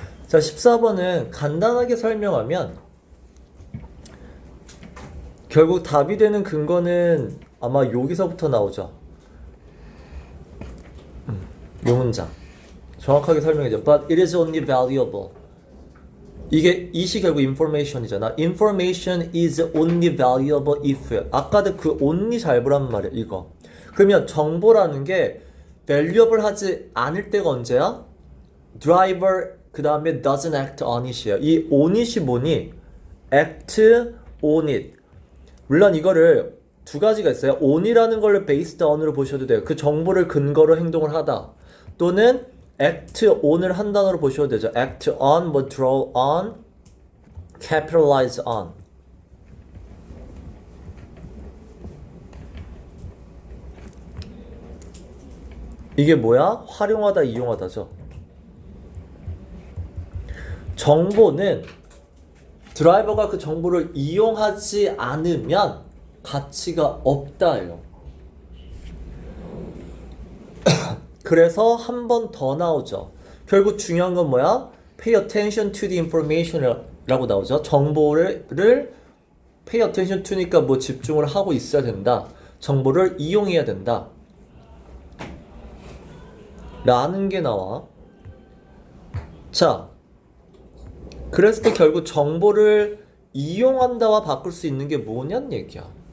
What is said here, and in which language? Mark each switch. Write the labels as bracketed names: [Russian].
[Korean] 자, 14번은 간단하게 설명하면 결국 답이 되는 근거는 아마 여기서부터 나오죠. 요 문장 정확하게 설명해줘. [English] But it is only valuable. [Korean] 이게 이시 결국 information이잖아. [English] Information is only valuable if. [Korean] 아까도 그 only 잘 보란 말이야. 이거. 그러면 정보라는 게 valuable 하지 않을 때가 언제야? [English] Driver [Korean] 그 다음에 [English] doesn't act on it이야. [Korean] 이 on it이 뭐니? [English] act on it. [Korean] 물론 이거를 두 가지가 있어요. on이라는 걸 based on으로 보셔도 돼요. 그 정보를 근거로 행동을 하다. 또는 act on을 한 단어로 보셔도 되죠. [English] act on, 뭐 draw on, capitalize on. [Korean] 이게 뭐야? 활용하다, 이용하다죠. 정보는 드라이버가 그 정보를 이용하지 않으면 가치가 없다예요. 그래서 한 번 더 나오죠. 결국 중요한 건 뭐야? [English] Pay attention to the information [Korean] 라고 나오죠. 정보를 [English] pay attention to [Korean] 니까 뭐 집중을 하고 있어야 된다. 정보를 이용해야 된다. 라는 게 나와. 자, 그랬을 때 결국 정보를 이용한다와 바꿀 수 있는 게 뭐냐는 얘기야.